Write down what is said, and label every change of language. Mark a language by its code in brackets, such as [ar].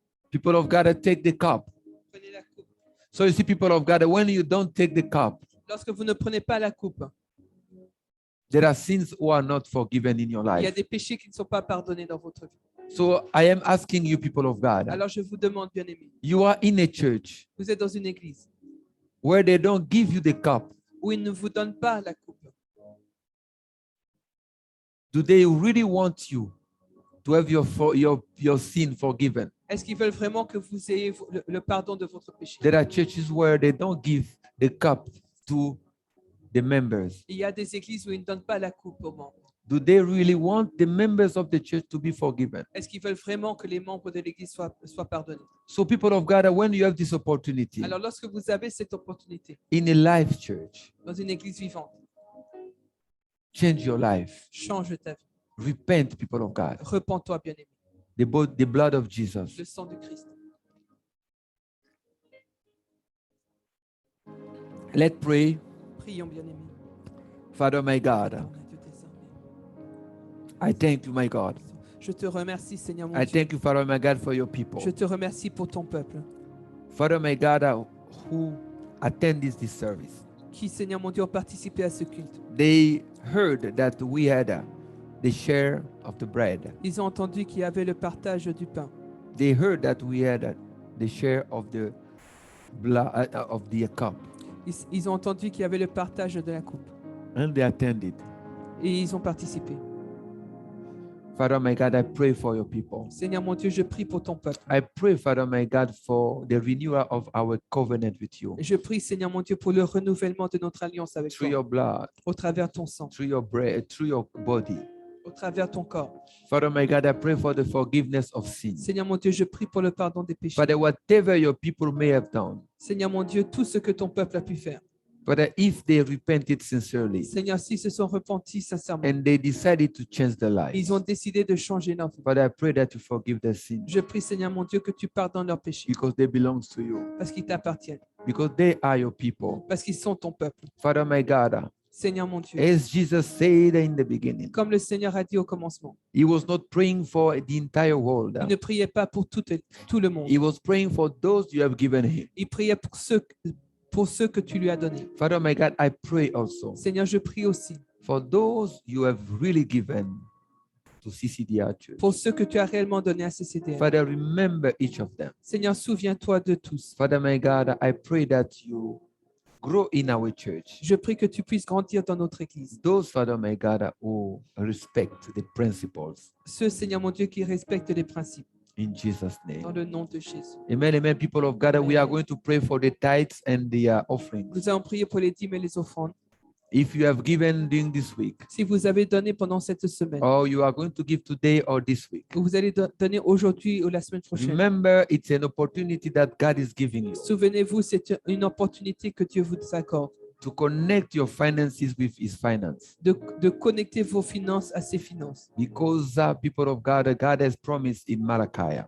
[en] People of God, take the cup. [fr] Prenez la coupe. [en] So you see, people of God, when you don't take the cup, [fr] Lorsque vous ne prenez pas la coupe, [en] there are sins who are not forgiven in your [fr] il y a [en] life. [fr] des péchés qui ne sont pas pardonnés dans votre vie. [en] So I am asking you, people of God, [fr] Alors je vous demande, bien-aimés, [en] you are in a church [fr] vous êtes dans une église [en] where they don't give you the cup. [fr] où ils ne vous donnent pas la coupe. [en] Do they really want you to have your sin forgiven? [fr] Est-ce qu'ils veulent vraiment que vous ayez le pardon de votre péché? [en] There are churches where they don't give the cup to the members. [fr] Il y a des églises où ils ne donnent pas la coupe aux membres. [en] Do they really want the members of the church to be forgiven? [fr] Est-ce qu'ils veulent vraiment que les membres de l'église soient pardonnés? [en] So people of God, when you have this opportunity [fr] Alors lorsque vous avez cette opportunité [en] in a life church, [fr] dans une église vivante, [en] change your life. [fr] change ta vie. [en] Repent, people of God. [fr] Repens-toi, bien-aimé. [en] The blood of Jesus. [fr] Le sang du Christ. [en] Let's pray. [fr] Prions, bien-aimé. [en] Father, my God, [fr] Ton Dieu des armées. [en] I thank you, my God. [fr] Je te remercie, Seigneur mon [en] I [fr] Dieu. [en] thank you, Father, my God, for your people. [fr] Je te remercie pour ton peuple [en] Father, my God, who attend this service. [fr] qui, Seigneur mon Dieu, ont participé à ce culte. [en] They heard that we had the share of the bread. [fr] Ils ont entendu qu'il y avait le partage du pain. [en] They heard that we had the share of the blood of the cup, [fr] Ils ont entendu qu'il y avait le partage de la coupe. [en] and they attended. [fr] Et ils ont participé. [en] Father, my God, I pray for your people. [fr] Seigneur mon Dieu, je prie pour ton peuple. [en] I pray, Father, my God, for the renewal of our covenant with you [fr] Je prie, Seigneur mon Dieu, pour le renouvellement de notre alliance avec [en] through your blood, [fr] au travers ton sang, [en] through your bread, through your body. [fr] au travers ton corps. [en] Father, my God, I pray for the forgiveness of sins. [fr] Seigneur mon Dieu, je prie pour le pardon des péchés. [en] Father, whatever your people may have done, [fr] Seigneur mon Dieu, tout ce que ton peuple a pu faire. [en] Father, if they repented sincerely [fr] Seigneur, s'ils se sont repentis sincèrement, [en] and they decided to change their lives, [fr] ils ont décidé de changer leur vie. [en] Father, I pray that you forgive their sins [fr] Je prie, Seigneur mon Dieu, que tu pardonnes leurs péchés [en] because they belong to you, [fr] parce qu'ils t'appartiennent, [en] because they are your people. [fr] parce qu'ils sont ton peuple. [en] Father, my God, [fr] Seigneur mon Dieu, [en] as Jesus said in the beginning, [fr] comme le Seigneur a dit au commencement, [en] he was not praying for the entire world. [fr] il ne priait pas pour tout le monde. [en] He was praying for those you have given him. [fr] Il priait pour ceux que tu lui as donnés. [en] Father, my God, I pray also [fr] Seigneur, je prie aussi [en] for those you have really given to CCDR Church. [fr] pour ceux que tu as réellement donnés à CCDR. [en] Father, remember each of them. [fr] Seigneur, souviens-toi de tous. [en] Father, my God, I pray that you grow in our church. [fr] Je prie que tu puisses grandir dans notre Église. [en] Those, Father, my God, who respect the principles. [fr] Ceux, Seigneur mon Dieu, qui respectent les principes. [en] In Jesus' [fr] Dans [en] name. [fr] le nom de Jésus. Amen, amen. [en] People of God, we are going to pray for the tithes and the offerings. [fr] Nous allons prier pour les dîmes et les offrandes. [en] If you have given during this week, [fr] Si vous avez donné pendant cette semaine, [en] or you are going to give today or this week, [fr] ou vous allez donner aujourd'hui ou la semaine prochaine, [en] remember it's an opportunity that God is giving you [fr] souvenez-vous, c'est une opportunité que Dieu vous accorde [en] to connect your finances with His finance. [fr] de connecter vos finances à ses finances. [en] Because people of God, God has promised in Malachi